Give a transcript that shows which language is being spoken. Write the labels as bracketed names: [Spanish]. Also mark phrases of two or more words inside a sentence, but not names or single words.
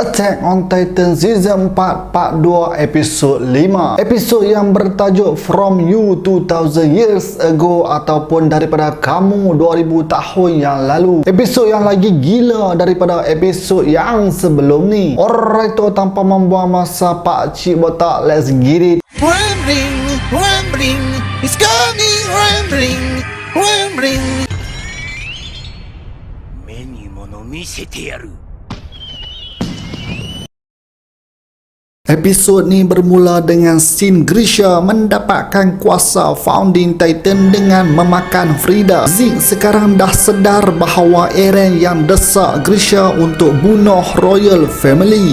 [Malay] Attack on Titan Season 4 Part 2 Episod 5. Episod yang bertajuk From You 2000 Years Ago ataupun daripada kamu 2000 tahun yang lalu. Episod yang lagi gila daripada episod yang sebelum ni. Alright, tanpa membuang masa Pak Cik Botak, [English] let's get it. Rambling, it's coming, rambling. [Japanese] 目に物見せてやる。 [Malay] Episod ni bermula dengan scene Grisha mendapatkan kuasa Founding Titan dengan memakan Frida. Zeke sekarang dah sedar bahawa Eren yang desak Grisha untuk bunuh [English] Royal Family.